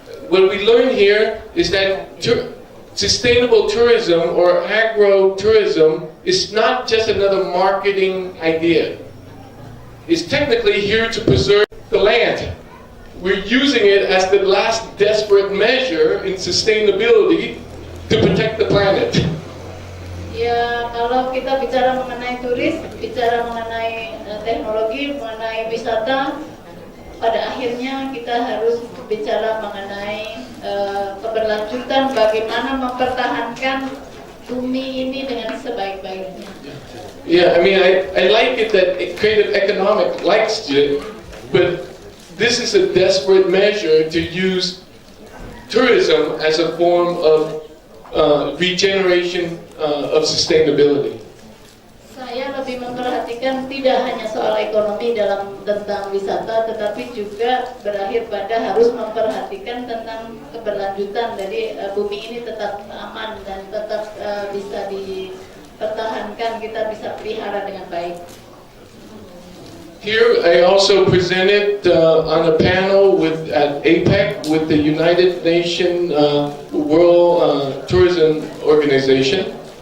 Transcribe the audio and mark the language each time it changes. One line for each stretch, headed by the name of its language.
English: What we learn here is that sustainable tourism or agro-tourism is not just another marketing idea. It's technically here to preserve the land. We're using it as the last desperate measure in sustainability to protect the planet.
Indonesian: Ya, kalau kita bicara mengenai turis, bicara mengenai teknologi, mengenai wisata, pada akhirnya kita harus bicara mengenai keberlanjutan bagaimana mempertahankan bumi ini dengan sebaik-baiknya.
English: Yeah, I mean, I like it that creative economic likes it, but this is a desperate measure to use tourism as a form of regeneration of sustainability.
Indonesian: Saya lebih memperhatikan tidak hanya soal ekonomi tentang wisata, tetapi juga berakhir pada harus memperhatikan tentang keberlanjutan. Jadi bumi ini tetap aman dan tetap bisa dipertahankan, kita bisa pelihara dengan baik.
English: Here I also presented on a panel at APEC with the United Nations World Tourism Organization.